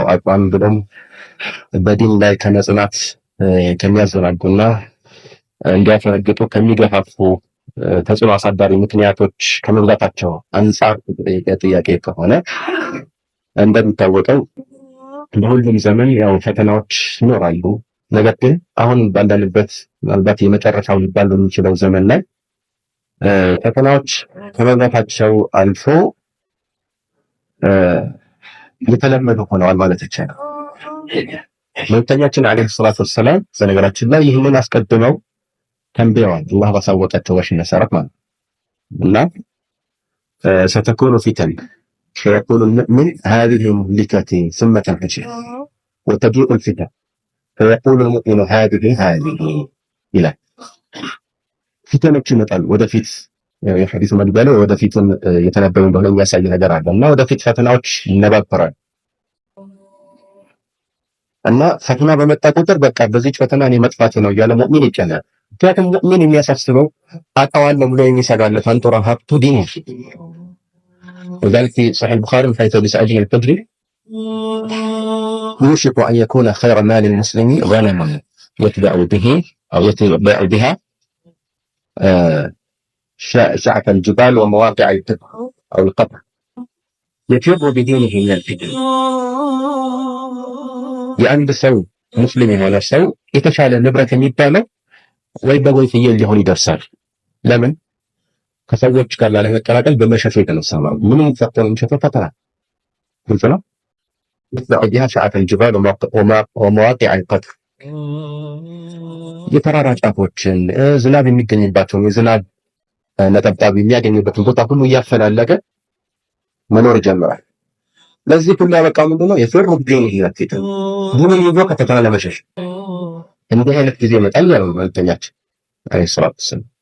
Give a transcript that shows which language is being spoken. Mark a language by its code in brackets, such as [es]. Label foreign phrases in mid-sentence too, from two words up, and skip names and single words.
[am] አቋም ብሎም በዲን ላይ ከመጽናት ከሚያዘናጉና እንዲያፈነግጡ ከሚገፋፉ ተጽዕኖ አሳዳሪ ምክንያቶች ከመብዛታቸው አንጻር ጥያቄ ከሆነ እንደሚታወቀው በሁሉም ዘመን ያው ፈተናዎች ይኖራሉ። ነገር ግን አሁን ባለንበት ምናልባት የመጨረሻው ሊባል በሚችለው ዘመን ላይ ፈተናዎች ከመብዛታቸው አልፎ የተለመዱ ሆነዋል ማለት ይቻላል። መልእክተኛችን [ar] عليه الصلاة والسلام [am] በነገራችን ላይ ይህንን አስቀድመው ተንብየዋል። አላህ ባሳወቃቸው ወህይ መሰረት ማለት እና [ar] ستكون فتن فيقول المؤمن هذه مهلكتي ثم تنفجر وتجيء الفتن فيقول المؤمن هذه إلى [am] ፊተኖች ይመጣሉ ወደፊት የሐዲስ መግቢያ ላይ ወደፊትም የተነበዩ እንደሆነ የሚያሳይ ነገር አለ እና ወደፊት ፈተናዎች ይነባበራሉ እና ፈተና በመጣ ቁጥር በቃ በዚህ ፈተና እኔ መጥፋት ነው እያለ ሙእሚን ይጨነቃል። ምክንያቱም ሙእሚን የሚያሳስበው አጣዋለሁ ብሎ የሚሰጋለት አንጡራ ሀብቱ ዲኑ [ar] وذلك في صحيح البخاري من حيث بسعيد الفجر يوشك أن يكون خير مال المسلم غنما يتبع به أو يتبع بها شعف الجبال ومواقع القطر أو القطر يفر بدينه من الفتن [am] የአንድ ሰው ሙስሊም የሆነ ሰው የተሻለ ንብረት የሚባለው ወይ በጎይ ፍየል ሊሆን ይደርሳል። ለምን? ከሰዎች ጋር ላለመቀላቀል በመሸሽ የተነሳ ነው። ምንም ፈተና የሚሸፈው ፈተና ግልጽ ነው። ይህ [ar] شعف الجبال ومواقع القطر [am] የተራራ ጫፎችን ዝናብ የሚገኝባቸውን የዝናብ ነጠብጣብ የሚያገኝበትን ቦታ ሁሉ እያፈላለገ መኖር ጀምሯል። ለዚህ ሁሉ ያበቃው ምንድነው? የፍር ዲን ይላል ዲንን ይዞ ከተፈተና ለመሸሽ እንዲህ አይነት ጊዜ ይመጣል ያለው መልእክተኛችን [ar] عليه الصلاة والسلام።